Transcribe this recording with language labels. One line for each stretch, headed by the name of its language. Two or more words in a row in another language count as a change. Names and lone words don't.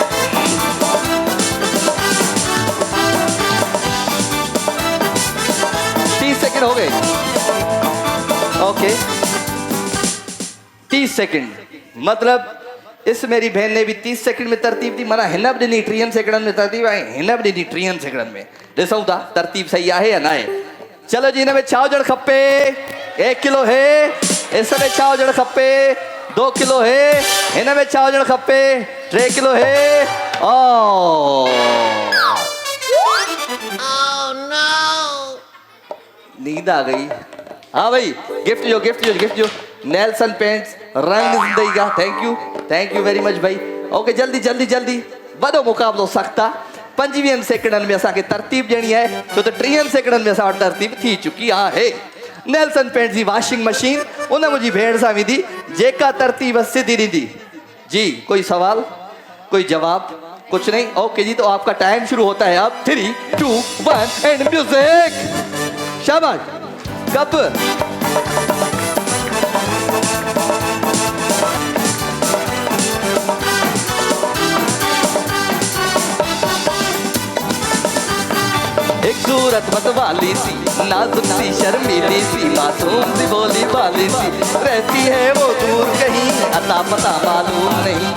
Hindi: 30 सेकंड हो गए। ओके, 30 सेकंड मतलब इस मेरी बहन ने भी 30 सेकंड में तरतीब दी।
Sindhi: माना हिन भी ॾिनी 30 सेकंड में तरतीब ऐं हिन भी ॾिनी 30 सेकंड में। ॾिसूं था तरतीब सही आहे या न आहे। चलो जी, हिन में छा हुजणु खपे? 1 किलो है। इसमें छा हुजणु खपे? 2 किलो है। हिन में छा हुजणु खपे?
Hindi: 3 किलो है। ओ नींद आ गई। हाँ भाई, गिफ्ट जो गिफ्ट जो गिफ्ट जो नेल्सन पेंट्स रंग जिंदगी का।
English: thank you very much
Sindhi: भाई। ओके, जल्दी जल्दी जल्दी वॾो मुक़ाबिलो सख़्तु आहे। 25 सेकंडनि में असांखे तरतीब ॾियणी आहे, छो त 30 सेकंडनि में असां वटि तरतीब थी चुकी आहे। नेल्सन पेंट्स जी वॉशिंग मशीन उन मुंहिंजी भेण सां वेंदी जेका तरतीब सिधी ॾींदी। जी,
Hindi: कोई सवाल, कोई जवाब? कुछ नहीं। ओके जी, तो आपका टाइम शुरू होता है अब। 3, 2, 1
English: and music.
Hindi: शाबाश। कब? एक सूरत मतवाली सी, नाजुक सी, शर्मीली सी, मासूम सी, भोली भाली सी, रहती है वो दूर कहीं, अता पता मालूम नहीं।